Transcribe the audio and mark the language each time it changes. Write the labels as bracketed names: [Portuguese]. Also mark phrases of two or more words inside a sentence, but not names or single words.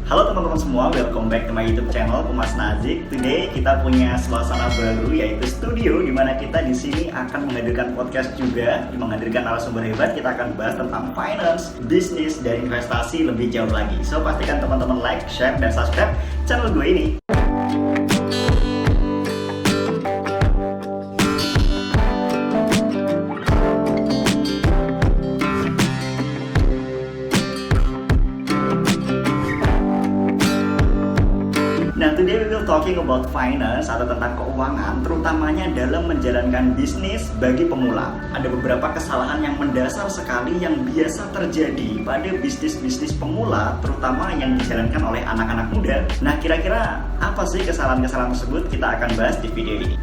[Indonesian] Halo teman-teman semua, [English] welcome back to my YouTube channel Kumas Nazik. [Indonesian] Today kita punya suasana baru yaitu studio, di mana kita di sini akan menghadirkan podcast juga, menghadirkan narasumber hebat. Kita akan bahas tentang finance, bisnis, dan investasi lebih jauh lagi. So pastikan teman-teman [English] like, share, [Indonesian] dan subscribe channel gue ini. Nah, [English] today we will talking about finance [Indonesian] atau tentang keuangan, terutamanya dalam menjalankan bisnis bagi pemula. Ada beberapa kesalahan yang mendasar sekali yang biasa terjadi pada bisnis-bisnis pemula, terutama yang dijalankan oleh anak-anak muda. Nah, kira-kira apa sih kesalahan-kesalahan tersebut? Kita akan bahas di video ini.